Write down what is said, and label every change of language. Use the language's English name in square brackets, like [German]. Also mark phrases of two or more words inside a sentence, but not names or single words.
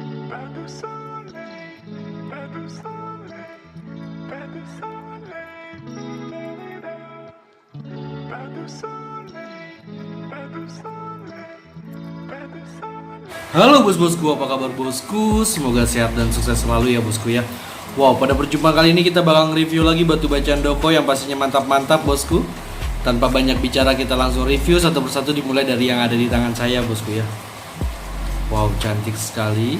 [French] Pas de soleil, pas de soleil, pas de soleil, la-la-la. Pas de soleil, pas de soleil, pas de soleil. [Indonesian] Halo bos-bosku, apa kabar bosku? Semoga sehat dan sukses selalu ya bosku ya. Wow, pada perjumpaan kali ini kita bakal nge-review lagi batu bacaan Doko yang pastinya mantap-mantap bosku. Tanpa banyak bicara kita langsung review satu persatu, dimulai dari yang ada di tangan saya bosku ya. Wow, cantik sekali.